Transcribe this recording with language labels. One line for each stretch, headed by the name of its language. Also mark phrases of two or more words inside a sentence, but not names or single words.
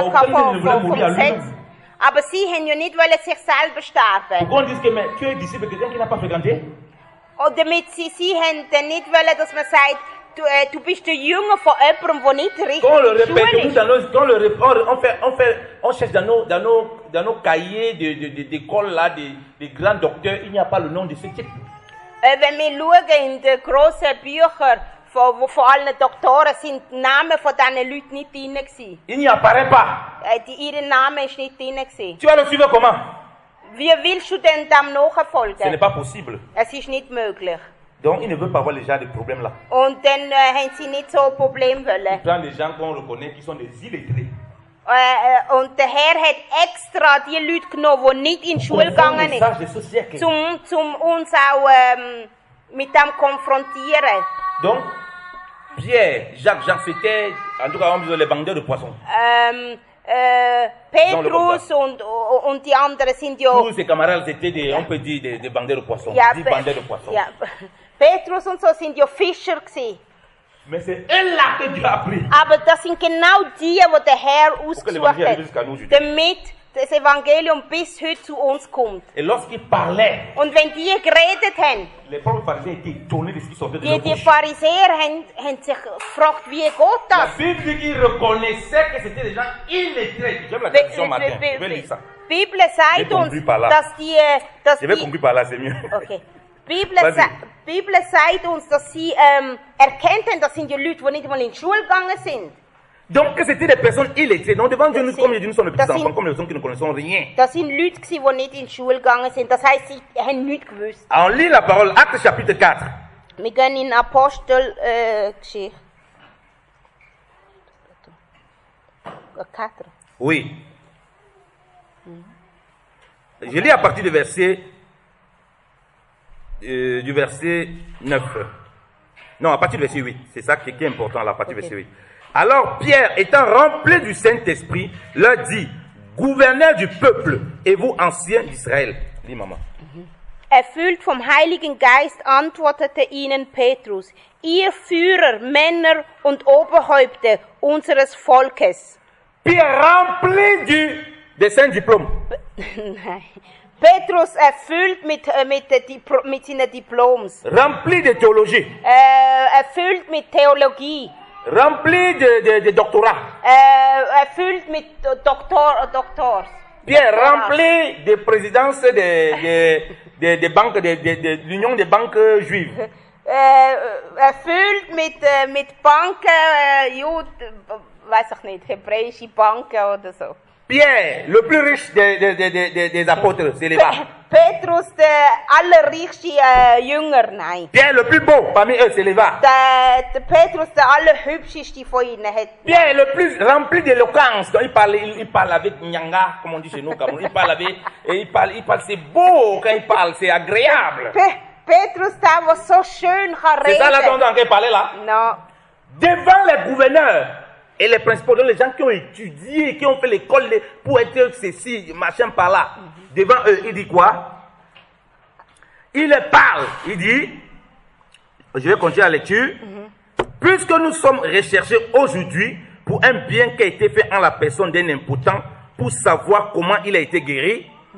French: Bon,
German: gehabt
French: aucun
German: vom
French: ne voulait mourir à
German: Gesetz.
French: lui-même.
German: Aber sie haben ja nicht wollen sich selber sterben.
French: Pourquoi on dit que mais, tu es disciple de quelqu'un qui n'a pas fréquenté?
German: Und damit sie haben dann nicht wollen, dass man sagt, du bist der Jünger von jemandem, der nicht richtig
French: Quand on le
German: in der
French: répète,
German: Schule
French: nous,
German: ist.
French: dans nos, quand on cherche dans nos cahiers d'école là, des grands docteurs, il n'y a pas le nom de ce type.
German: Wenn wir schauen in den grossen Büchern, wo von allen Doktoren sind die Namen von diesen Leuten nicht drin gewesen.
French: Il n'y apparaît pas.
German: Ihr Name ist nicht drin gewesen.
French: Tu vas le suivre comment?
German: Wie willst du denn dem
French: Ce n'est
German: nachfolgen?
French: pas possible.
German: Es ist nicht möglich.
French: Donc, il ne veut pas avoir les gens des problèmes là.
German: Und dann haben sie nicht so ein Problem wollen.
French: Il prend des gens qu'on reconnaît qui sont des illettrés.
German: Und der Herr hat extra die Leute genommen, die nicht in die Schule gegangen sind,
French: Message de ce siècle.
German: zum uns auch mit dem konfrontieren.
French: Donc, Pierre, Jacques, Jean, c'était, en tout cas, on dit les vendeurs de poissons.
German: Petrus und die anderen sind ja...
French: Tous ses camarades, c'était des, on peut dire, des vendeurs de poissons.
German: Ja,
French: 10 vendeurs de poissons.
German: ja, Petrus und so sind ja Fischer gewesen.
French: Mais c'est eux là que Dieu a pris.
German: Aber das sind genau die der Herr
French: Pour que
German: ausgesucht
French: l'évangile arrive
German: hat,
French: jusqu'à nous aujourd'hui.
German: damit das Evangelium bis heute zu uns kommt.
French: Et lorsqu'il parlait,
German: Und wenn die geredet haben,
French: les propres pharisiens étaient étonnés de ce qui sortait de leur
German: die
French: bouche.
German: Pharisäer haben sich gefragt, wie geht
French: La
German: das?
French: Bible dit qu'ils reconnaissaient que c'était des gens illettrés. J'aime la traduction matin. Je vais lire ça.
German: Die Bibel sagt
French: J'ai
German: uns,
French: compris par là.
German: dass die...
French: Je vais conclure par là, c'est mieux. Okay. Vas-y.
German: Bibel sagt uns, dass sie erkennt haben, das sind die Leute, die nicht mal in die Schule gegangen sind.
French: Donc, que c'était des personnes illettrées. Donc, devant Dieu, nous, comme je dis, nous sommes les petits
German: Das
French: enfants,
German: sind-
French: comme les personnes qui ne connaissons rien.
German: Das sind Leute, die nicht in die Schule gegangen sind. Das heisst, sie haben nichts gewusst.
French: On lit la parole, Acte chapitre 4.
German: Wir gehen in Apostelgeschichte. 4.
French: Oui. Je lis à partir du verset 9. Non, à partir du verset 8. C'est ça qui est important là, à partir du verset 8. Alors Pierre, étant rempli du Saint-Esprit, leur dit, gouverneur du peuple et vous anciens d'Israël. Dis maman.
German: Erfüllt vom Heiligen Geist antwortete ihnen Petrus, ihr Führer, Männer und Oberhäupter unseres Volkes.
French: Pierre rempli des saints diplômes.
German: Nein. Petrus erfüllt mit seinen Diploms.
French: Rempli de théologie.
German: Erfüllt mit Theologie.
French: Rempli de doctorat.
German: Erfüllt mit Doktors.
French: Pierre rempli de présidence des banques, de l'Union des banques juives.
German: Erfüllt mit Banken, weiß ich nicht, hebräische Banken oder so.
French: Pierre, le plus riche des apôtres, c'est les
German: Petrus, der allerreichste Jünger, nein.
French: Pierre, le plus beau parmi eux, c'est les
German: Der Petrus, der allerhübscheste von ihnen, hat.
French: Pierre, le plus rempli d'éloquence. Quand il parle avec Nyanga, comme on dit chez nous, Cameroun, il parle, c'est beau quand il parle, c'est agréable.
German: Petrus, der so schön kann
French: C'est ça là dont
German: reden.
French: on parlait là. No. Devant les gouverneurs et les principaux, donc les gens qui ont étudié, qui ont fait l'école pour être ceci, machin par là, devant eux, il dit quoi? Il parle, il dit, je vais continuer la lecture, puisque nous sommes recherchés aujourd'hui pour un bien qui a été fait en la personne d'un impotent, pour savoir comment il a été guéri,